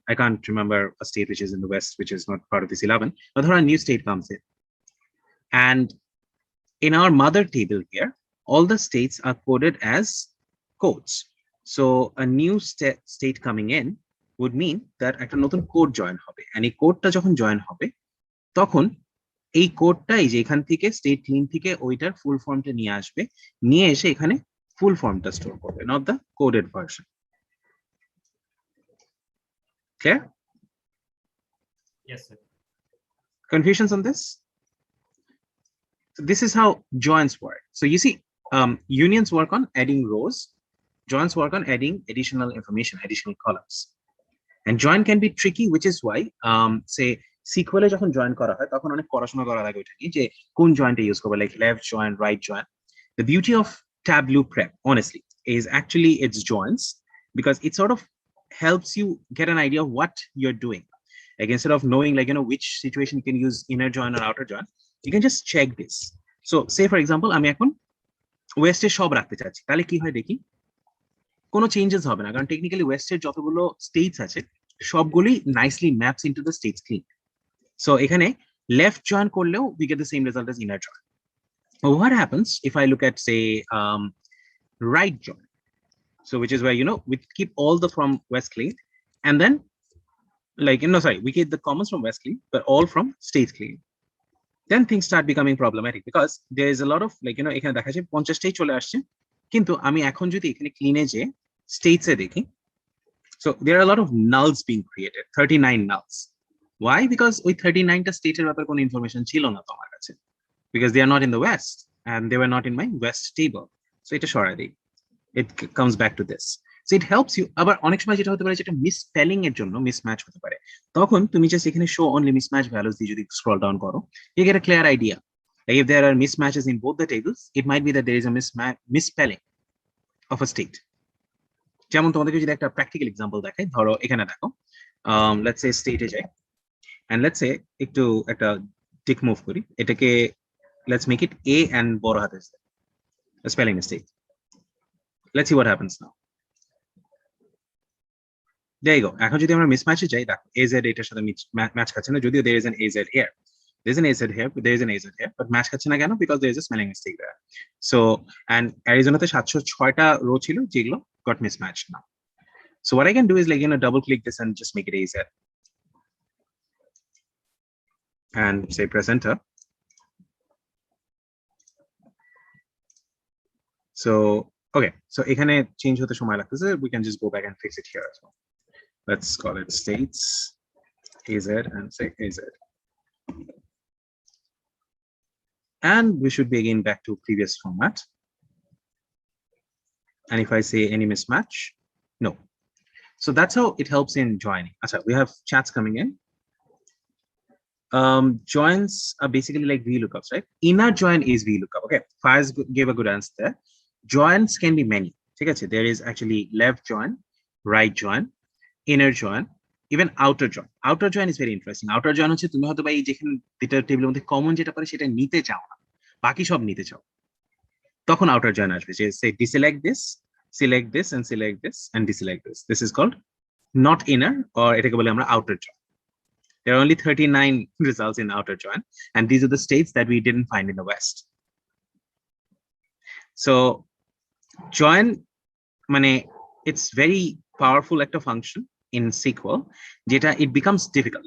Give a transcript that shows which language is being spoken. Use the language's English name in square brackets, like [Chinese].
[English] I can't remember a state which is in the west, which is not part of this 11, but ধরো a new state comes in. And in our mother table here, all the states are coded as codes. So a new state coming in would mean that [Bangla] একটা নতুন code join হবে, [English] and [Bangla] এই কোডটা যখন join হবে তখন এই কোডটাই যে এখান থেকে স্টেট ক্লিন থেকে ওইটার ফুল ফর্মটা নিয়ে আসবে, নিয়ে এসে এখানে ফুল ফর্মটা স্টোর করবে, [English] Not the coded version. [Bangla] Clear? [English] Yes, sir. Confusions on this? So this is how joins work. So you see, unions work on adding rows, joins work on adding additional information, additional columns. And join can be tricky, which is why say [Bangla] SQL এ যখন join করা হয় তখন অনেক পড়াশোনা করা লাগে ওইটা নিয়ে, যে কোন জয়েন্টটা ইউজ করবে, [English] like left join, right join. The beauty of Tableau Prep, honestly, is actually its joins, because it sort of helps you get an idea of what you're doing. Like instead of knowing, like, which situation you can use inner join or outer join, you can just check this. [Bangla] So say for example, আমি এখন West এর সব রাখতে চাচ্ছি, তাহলে কি হয় দেখি, কোনো চেঞ্জেস হবে না, কারণ টেকনিক্যালি ওয়েস্ট এর যতগুলো স্টেটস আছে সবগুলোই nicely maps into the states clean. So এখানে লেফট জয়েন করলেও [English] we get the same result as inner join. What happens if I look at, say, right join? So which is where, we keep all the from west clean, and then, like, we keep the commons from west clean, but all from states clean. Then things start becoming problematic, because there is a lot of, like, [Bangla] এখানে দেখা যায় 50টাই চলে আসছে, কিন্তু আমি এখন যদি এখানে ক্লিনে যে স্টেটস এ দেখি, [English] so there are a lot of nulls being created, 39 nulls. Why? Because [Bangla] ওই 39টা স্টেটের ব্যাপারে কোনো ইনফরমেশন ছিল না তো আমার কাছে, [English] because they are not in the west and they were not in my west table. So [Bangla] এটা সরাই দিই, [English] it comes back to this. So it helps you. [Bangla] আবার অনেক সময় যেটা হতে পারে, যেটা মিসস্পেলিং এর জন্য মিসম্যাচ হতে পারে, তখন তুমি জাস্ট এখানে শো অনলি মিসম্যাচ ভ্যালুস দিয়ে যদি স্ক্রল ডাউন করো, [English] you get a clear idea. Like if there are mismatches in both the tables, it might be that there is a misspelling of a state. [Bangla] যেমন তোমাদেরকে যদি একটা practical example দেখাই, ধরো এখানে দেখো, লেটস সে স্টেটে যাই, and let's say একটু একটা টিক মুভ করি, এটাকে [English] let's make it a and [Bangla] বড় হাতের a spelling mistake. [English] Let's see what happens now. There you go. [Bangla] এখন যদি আমরা মিসম্যাচে যাই, দেখো az এটার সাথে ম্যাচ খাচ্ছে না, যদিও [English] there is an az here, [Bangla] there's an az here, there is an az here, but match খাচ্ছে না কেন? [English] Because there is a spelling mistake there. [Bangla] So, and অ্যারিজোনাতে 706টা rho ছিল যেগুলো [English] got mismatched now. So what I can do is, like, double click this and just make it az and say press enter. So okay, so [Bangla] এখানে change হতে সময় লাগতেছে, [English] we can just go back and fix it here as well. Let's call it states az and say az, and we should be again back to previous format. And if I say any mismatch, no. So that's how it helps in joining. Achha, we have chats coming in. Joins are basically like VLOOKUPs, right? Inner join is VLOOKUP. Okay, Faiz gave a good answer there. Joins can be many. There is actually left join, right join, inner join, even outer join. Outer join is very interesting. [Bangla] Outer join হচ্ছে তুমি হয়তো বা এই যেখানে দুটো টেবিলের মধ্যে common যেটা পারে সেটা নিতে চাও না, বাকি সব নিতে চাও, তখন outer join আসবে, যে [English] say deselect this, select this, and select this, and deselect this. This is called not inner, or [Bangla] এটাকে বলে আমরা [English] outer join. There are only 39 results in outer join, and these are the states that we didn't find in the west. So join, it's very powerful একটা function in SQL, যেটা it becomes difficult.